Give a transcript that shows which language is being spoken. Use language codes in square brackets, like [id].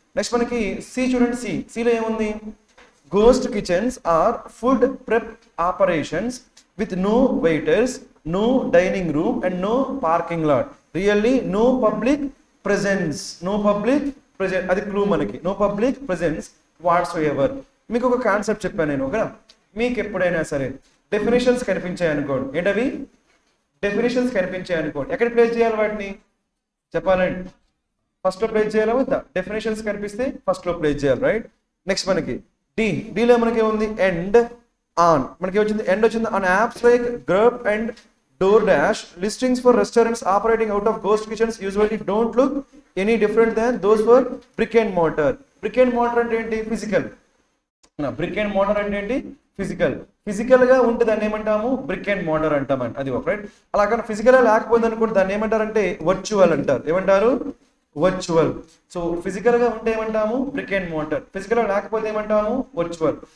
[te] Next మనకి C చూడండి, సిలో ఏముంది, [en] ghost kitchens are food prep operations with no waiters, no dining room and no parking lot, really no public presence, no public presence, [te] అది clue మనకి, [en] No public presence whatsoever. [te] మీకు ఒక concept చెప్పాను నేను, ఓకేనా. మీకు ఎప్పుడైనా సరే డెఫినేషన్స్ కనిపించాయి అనుకోండి, ఏంటవి డెఫినేషన్స్ కనిపించాయి అనుకోండి, ఎక్కడ ప్లేస్ చేయాలి వాటిని చెప్పాలండి, ఫస్ట్ లో ప్లేస్ చేయాలా వద్దా, డెఫినేషన్స్ కనిపిస్తే ఫస్ట్ లో ప్లేస్ చేయాలి. రైట్, నెక్స్ట్ మనకి డీలో మనకి ఏముంది, ఎండ్ ఆన్, మనకి వచ్చింది ఎండ్ వచ్చింది [en] On apps like Grub and DoorDash, listings for restaurants operating out of ghost kitchens usually don't look any different than those for brick and mortar. [te] Brick and mortar అంటే ఏంటి, physical. Brick and motor అంటే ఏంటి, physical గా ఉంటే దాన్ని ఏమంటాము brick and motor అంటామండి, అది ఒక. రైట్, అలాగే ఫిజికల్ గా లేకపోయింది అనుకోండి దాన్ని ఏమంటారంటే వర్చువల్ అంటారు, ఏమంటారు వర్చువల్. సో ఫిజికల్ గా ఉంటే ఏమంటాము బ్రిక్ అండ్ మోటార్, ఫిజికల్ గా లేకపోతే ఏమంటాము వర్చువల్.